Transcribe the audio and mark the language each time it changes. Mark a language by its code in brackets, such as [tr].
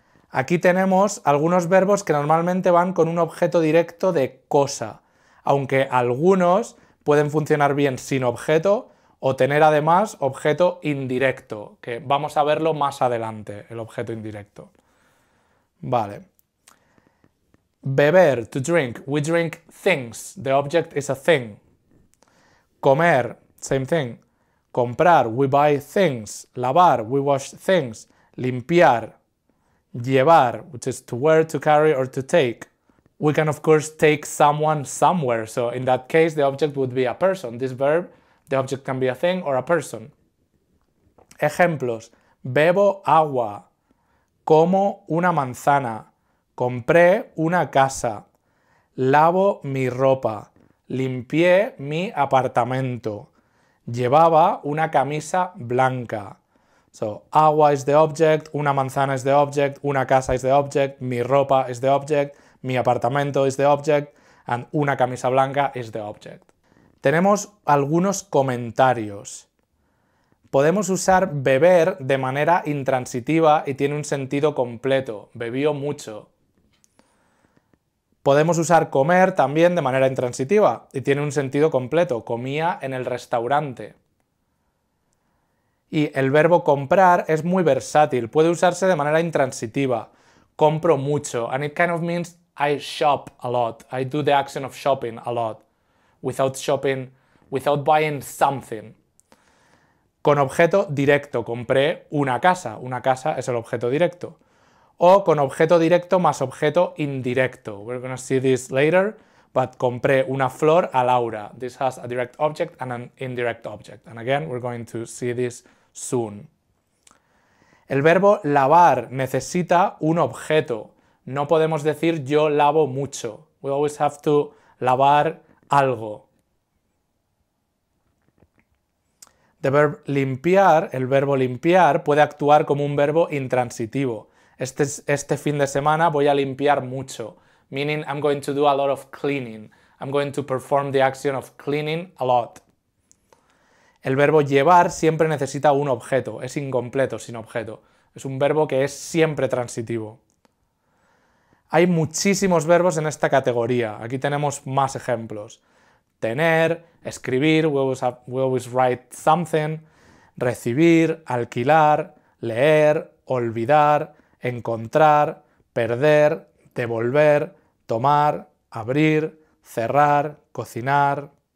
[es] Aquí tenemos algunos verbos que normalmente van con un objeto directo de cosa, aunque algunos pueden funcionar bien sin objeto o tener además objeto indirecto, que vamos a verlo más adelante, el objeto indirecto. Vale. [en] Beber, to drink, we drink things, the object is a thing. Comer, same thing. Comprar, we buy things. Lavar, we wash things. Limpiar, llevar, which is to wear, to carry, or to take. We can, of course, take someone somewhere. So in that case, the object would be a person. This verb, the object can be a thing or a person. Ejemplos. [es] Bebo agua. Como una manzana. Compré una casa. Lavo mi ropa. Limpié mi apartamento. Llevaba una camisa blanca. [en] So, agua is the object, una manzana is the object, una casa is the object, mi ropa is the object, mi apartamento is the object, and una camisa blanca is the object. [es] Tenemos algunos comentarios. Podemos usar beber de manera intransitiva y tiene un sentido completo. Bebió mucho. Podemos usar comer también de manera intransitiva y tiene un sentido completo. Comía en el restaurante. Y el verbo comprar es muy versátil. Puede usarse de manera intransitiva. Compro mucho. [en] And it kind of means I shop a lot. I do the action of shopping a lot. Without buying something. [es] Con objeto directo. Compré una casa. Una casa es el objeto directo. O con objeto directo más objeto indirecto. [en] We're going to see this later, but [es] compré una flor a Laura. [en] This has a direct object and an indirect object. And again, we're going to see this soon. [es] El verbo lavar necesita un objeto. No podemos decir yo lavo mucho. [en] We always have to [es] lavar algo. [en] The verb limpiar, [es] el verbo limpiar, puede actuar como un verbo intransitivo. Este fin de semana voy a limpiar mucho, [en] meaning I'm going to do a lot of cleaning. I'm going to perform the action of cleaning a lot. [es] El verbo llevar siempre necesita un objeto, es incompleto sin objeto. Es un verbo que es siempre transitivo. Hay muchísimos verbos en esta categoría. Aquí tenemos más ejemplos. Tener, escribir, [en] we always write something, [es] recibir, alquilar, leer, olvidar, encontrar, perder, devolver, tomar, abrir, cerrar, cocinar.